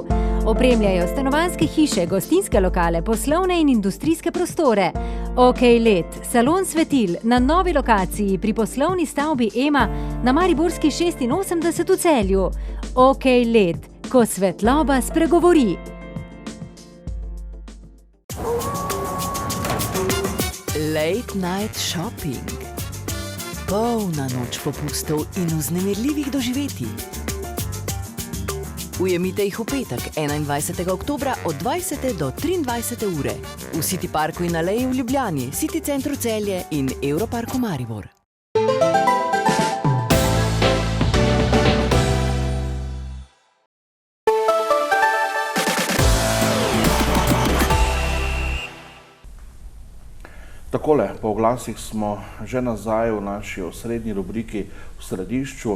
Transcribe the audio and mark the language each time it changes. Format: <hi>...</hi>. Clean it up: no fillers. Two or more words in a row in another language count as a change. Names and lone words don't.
<sl>Opremljajo stanovanjske hiše, gostinske lokale, poslovne in industrijske prostore. OK LED, salon svetil na novi lokaciji pri poslovni stavbi EMA na Mariborski 86 v Celju. OK LED, ko svetloba spregovori.</sl> <en>Late night shopping.</en> <sl>polna noč popustov in vznemirljivih doživetij. Ujemite jih v petek, 21. oktobra od 20. do 23. ure v City Parku in Aleji v Ljubljani, City Centru Celje in Europarku Maribor. Takole, po oglasih smo že nazaj v naši osrednji rubriki v središču.</sl>